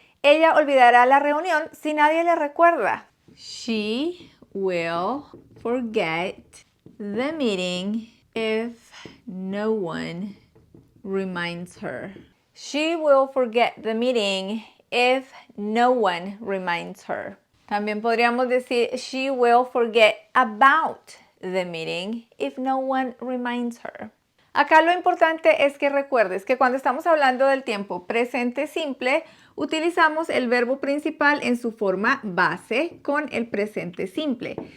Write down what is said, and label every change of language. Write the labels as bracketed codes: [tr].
[es] Ella olvidará la reunión si nadie le recuerda. [en] She will forget the meeting if no one reminds her. She will forget the meeting if no one reminds her. [es] También podríamos decir [en] she will forget about the meeting if no one reminds her. [es] Acá lo importante es que recuerdes que cuando estamos hablando del tiempo presente simple, utilizamos el verbo principal en su forma base con el presente simple.